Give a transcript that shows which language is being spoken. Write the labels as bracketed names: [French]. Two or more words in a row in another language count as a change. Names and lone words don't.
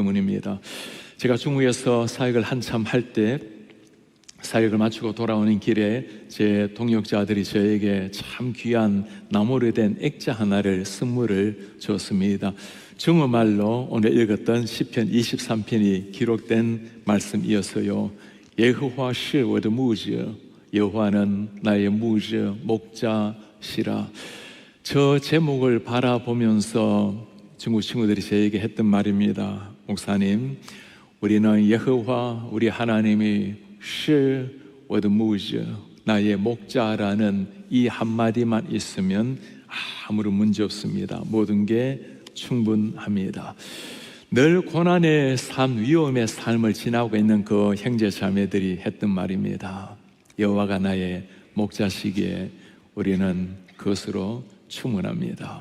[Korean] 제가 중국에서 사역을 한참 할 때 사역을 마치고 돌아오는 길에 제 동역자들이 저에게 참 귀한 나무로 된 액자 하나를 선물을 줬습니다. 중어말로 오늘 읽었던 시편 23편이 기록된 말씀이었어요. [Chinese] 여호와 是我的牧者, [Korean] 여호와는 나의 牧者, 목자시라. 저 제목을 바라보면서 중국 친구들이 저에게 했던 말입니다. 목사님, 우리는 여호와 우리 하나님이 [Chinese] 是我的牧者, [Korean] 나의 목자라는 이 한마디만 있으면 아무런 문제 없습니다. 모든 게 충분합니다. 늘 고난의 삶, 위험의 삶을 지나고 있는 그 형제 자매들이 했던 말입니다. 여호와가 나의 목자시기에 우리는 그것으로 충분합니다.